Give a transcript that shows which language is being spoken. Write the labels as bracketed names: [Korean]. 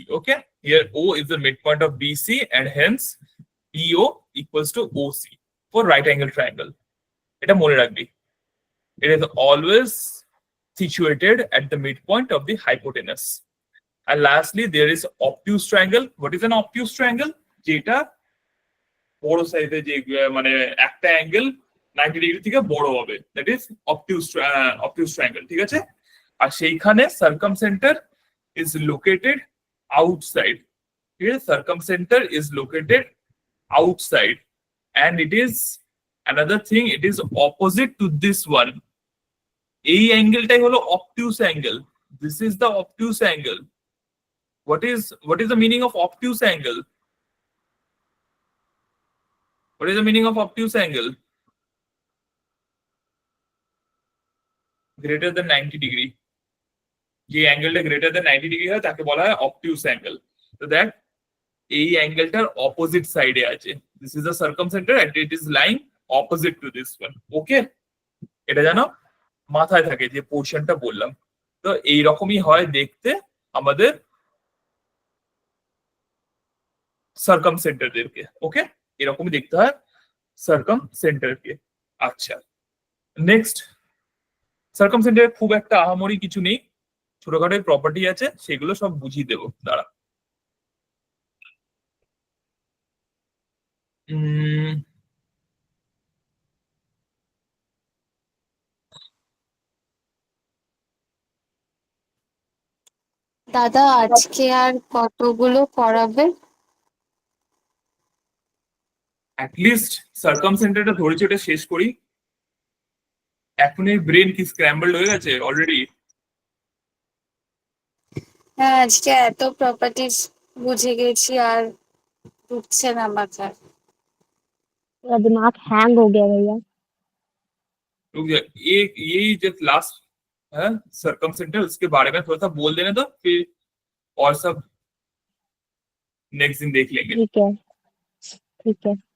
[English] Okay, here O is the midpoint of BC, and hence BO equals to OC for right angle triangle. [Bangla] এটা মনে রাখবি, [English] it is always situated at the midpoint of the hypotenuse. And lastly, there is obtuse triangle. What is an obtuse triangle? [Bangla] যেটা বড় সাইজে যে মানে একটা angle 90 degree থেকে বড় হবে, [English] that is [Bangla] obtuse triangle. ঠিক আছে, আর সেইখানে [English] circumcenter is located outside. [Bangla] ঠিক আছে, [English] circumcenter is located outside, and it is another thing, it is opposite to this one. [Bangla] এই অ্যাঙ্গেলটাই হলো obtuse angle. [English] This is the obtuse angle. What is the meaning of obtuse angle? What is the meaning of obtuse angle? Greater than 90 degree. [Bangla] যে অ্যাঙ্গেলটা [English] greater than [Bangla] 90 degree হয় তাকে বলা হয় obtuse angle. [English] So that [Bangla] এই অ্যাঙ্গেলটার opposite সাইডে আছে. [English] This is the circumcenter and it is lying opposite to this one. [Bangla] Okay, এটা জানো মাথায় থাকে যে পোর্শনটা বললাম। তো এই রকমই হয় দেখতে আমাদের সার্কামসেন্টারদেরকে। ওকে, এরকমই দেখতে হয় সার্কামসেন্টারকে। আচ্ছা, নেক্সট, সার্কামসেন্টারে খুব একটা আহামরি কিছু নেই, ছোটখাটো প্রপার্টি আছে, সেগুলো সব বুঝিয়ে দেবো। দাঁড়া, দাদা আজকে আর কতগুলো পড়াবে? অ্যাটলিস্ট সার্কামসেন্টারটা ধরেছি, ওটা শেষ করি। এখন এই ব্রেন কি স্ক্র্যাম্বলড হয়ে গেছে অলরেডি? হ্যাঁ, আজকে এত প্রপার্টিজ বুঝে গেছি আর ঢুকছে না মাথায়। [Hindi] मेरा दिमाग हैंग हो गया भैया। रुक जा, यही जो लास्ट है सर्कमसेंटर, उसके बारे में थोड़ा सा बोल देने दो, फिर और सब नेक्स्ट दिन देख लेंगे। ठीक है, ठीक है।